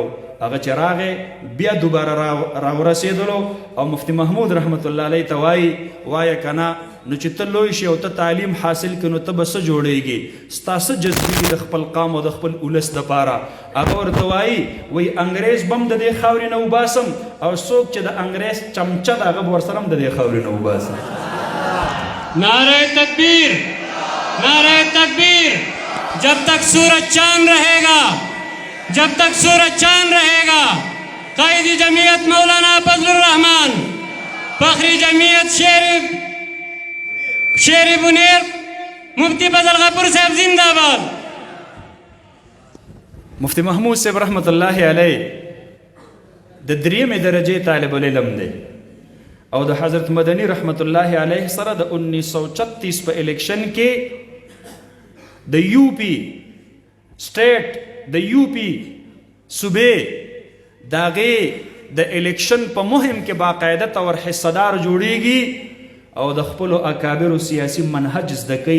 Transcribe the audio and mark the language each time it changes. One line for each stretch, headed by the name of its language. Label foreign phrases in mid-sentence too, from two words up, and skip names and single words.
Pashto: هغه چې راغی بیا دوباره راورسېدلو او مفتی محمود
Arabic: رحمت الله علیه
Pashto: ته وایه که نه نو چې ته لوی شي او ته تعلیم حاصل کړې نو ته به څه جوړېږي، ستا څه جذبې دي د خپل قام او د خپل ولس دپاره. هغه ورته وایي انګریز به هم د دې خاورې نه وباسم او څوک چې د انګریز چمچه د هغه به ورسره هم د دې خاورې نه وباسم.
Urdu: نعرۂ تکبیر، نعرۂ تکبیر. جب تک سورج چاند رہے گا، جب تک سورج چاند رہے گا، قائدِ جمعیت مولانا فضل الرحمٰن، فخرِ جمعیت شیرِ بونیر مفتی فضل غفور صاحب زندہ باد.
Pashto: مفتی محمود صاحب
Arabic: رحمت الله علیه
Pashto: د دریمې درجې طالب العلم دی او د حضرت مدنی
Arabic: رحمت الله علیه
Pashto: سره د 1936 په الیکشن کې د یو پی سټیټ د یو پی صوبې داغه د الیکشن په مهم کې باقاعده تور حصدار جوړیږي او د خپل اکابر سیاسي منهج زده کوي.